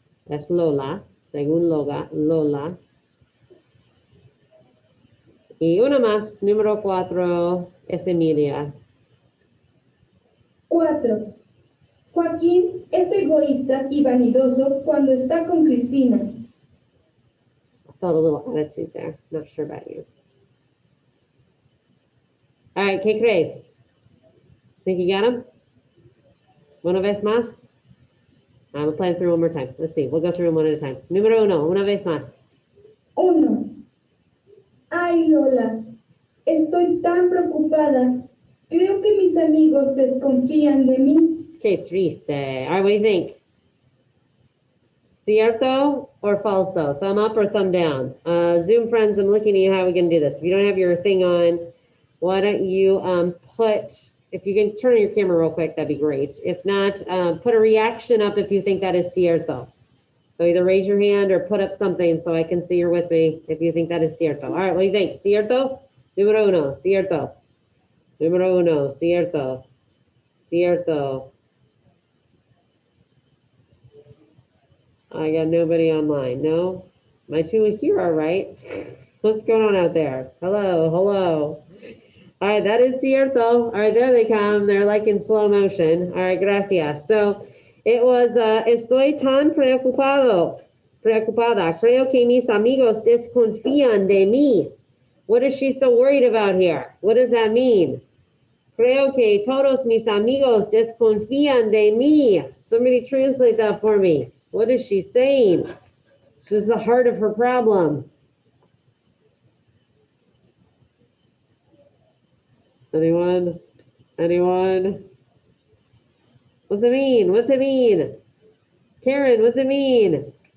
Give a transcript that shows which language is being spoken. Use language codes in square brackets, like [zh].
[es] Es Lola. Según Lola. Y una más, número 4, es Emilia. 4. Joaquín es egoísta y vanidoso cuando está con Cristina. [en] I felt a little attitude there. Not sure about you. All right, [es] ¿qué crees? [en] Think you got him? [es] Una vez más? [en] I'm playing through one more time. Let's see. We'll go through them one at a time. [es] Número 1, una vez más. 1. Ay, Lola, estoy tan preocupada. Creo que mis amigos desconfían de mí. Qué triste. [en] All right, what do you think? Cierto or falso? Thumb up or thumb down? Zoom friends, I'm looking at you. How are we going to do this? If you don't have your thing on, why don't you if you can turn on your camera real quick, that'd be great. If not, put a reaction up if you think that is cierto. So either raise your hand or put up something so I can see you're with me if you think that is cierto. All right, what do you think? [es] Cierto? Número 1, cierto. Número 1, cierto. Cierto. [en] I got nobody online. No? My two here are right. What's going on out there? Hello. All right, that is cierto. All right, there they come. They're like in slow motion. All right, gracias. So it was, [es] estoy tan preocupada. Creo que mis amigos desconfían de mí. [en] What is she so worried about here? What does that mean? [es] Creo que todos mis amigos desconfían de mí. [en] Somebody translate that for me. What is she saying? This is the heart of her problem. Anyone? What's it mean? Karen, what's it mean?